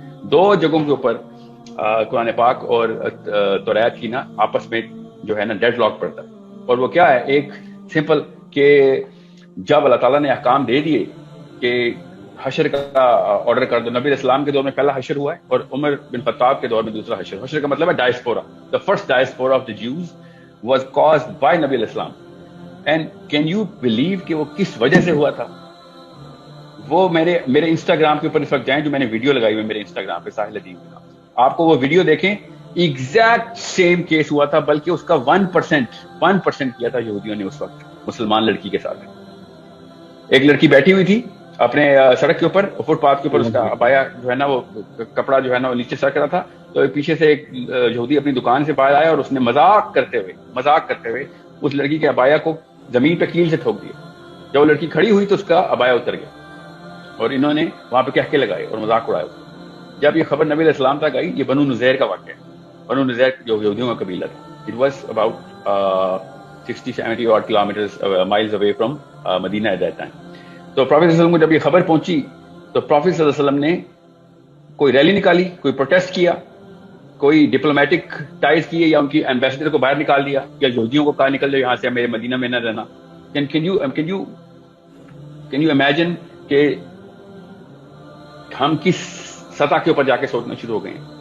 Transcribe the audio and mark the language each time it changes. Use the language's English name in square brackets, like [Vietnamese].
[Urdu] 2 جگہوں کے اوپر قرآن پاک اور توریت کی نا آپس میں جو ہے نا ڈیڈ لاک پڑتا ہے. اور وہ کیا ہے؟ ایک سمپل کہ جب اللہ تعالیٰ نے احکام دے دیے کہ حشر کا آرڈر کر دو. نبی اسلام کے دور میں پہلا حشر ہوا ہے اور عمر بن خطاب کے دور میں دوسرا حشر. حشر کا مطلب ہے diaspora. [English] The first diaspora of the Jews was caused by نبی اسلام. And can you believe [Urdu] کہ وہ کس وجہ سے ہوا تھا؟ وہ میرے انسٹاگرام کے اوپر اس وقت جائیں، جو میں نے ویڈیو لگائی ہوئی میرے انسٹاگرام پہ ساحل ادیب کے نام سے، آپ کو وہ ویڈیو دیکھیں. ایگزیکٹ سیم کیس ہوا تھا، بلکہ اس کا 1% کیا تھا یہودیوں نے اس وقت مسلمان لڑکی کے ساتھ. ایک لڑکی بیٹھی ہوئی تھی اپنے سڑک کے اوپر، فٹ پاتھ کے اوپر، اس کا ابایا جو ہے نا وہ کپڑا جو ہے نا وہ نیچے سرک رہا تھا. تو پیچھے سے ایک یہودی اپنی دکان سے باہر آیا اور اس نے مذاق کرتے ہوئے اس لڑکی کے ابایا کو زمین پہ کیل سے ٹھوک دیا. جب وہ لڑکی کھڑی ہوئی تو اس کا ابایا اتر گیا اور انہوں نے وہاں پہ کہہ کے لگائے اور مذاق اڑایا. جب یہ خبر نبی علیہ السلام تک آئی، یہ بنو نذیر کا واقعہ ہے. بنو نذیر جو یہودیوں کا قبیلہ تھا. [English] It was about 60-70 odd kilometers miles away from Medina at that time. [Urdu] تو پروفیٹ صلی اللہ علیہ وسلم کو جب یہ خبر پہنچی تو پروفیٹ صلی اللہ علیہ وسلم نے کوئی ریلی نکالی، کوئی پروٹیسٹ کیا، کوئی ڈپلومیٹک ٹائز کیے، یا ان کی ایمبیسڈر کو باہر نکال دیا، یا یہودیوں کو کہا نکل جاؤ یہاں سے، میرے مدینہ میں نہ رہنا، [English] can you imagine [Urdu] कि हम किस सतह के ऊपर जाके सोचना शुरू हो गए हैं।